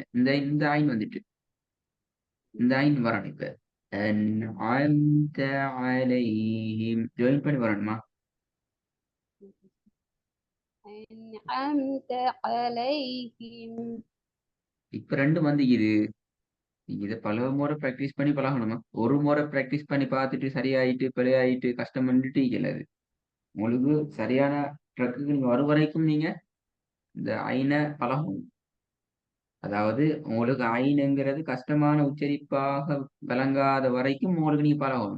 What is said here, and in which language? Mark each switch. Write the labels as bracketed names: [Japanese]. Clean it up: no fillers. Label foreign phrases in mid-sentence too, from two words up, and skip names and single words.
[Tamil] இந்த ஆயின் வந்துட்டு இந்த ஆயின் வரணும். இப்ப [Arabic] أنعمت عليهم [Tamil] ஜாயின் பண்ணி வரணுமா? [Arabic] أنعمت عليهم [Tamil] இப்ப ரெண்டு வந்து இது இதை பல முறை பிராக்டிஸ் பண்ணி பழகணுமா? ஒரு முறை பிராக்டிஸ் பண்ணி பார்த்துட்டு சரியாயிட்டு பிழையாயிட்டு கஷ்டம் பண்ணிட்டு இயலாது. உங்களுக்கு சரியான ட்ரக்குக்கு நீங்க வரும் வரைக்கும் நீங்க இந்த ஐனை பழகணும். அதாவது உங்களுக்கு ஐனுங்கிறது கஷ்டமான உச்சரிப்பாக விளங்காத வரைக்கும் உங்களுக்கு நீங்க பழகணும்.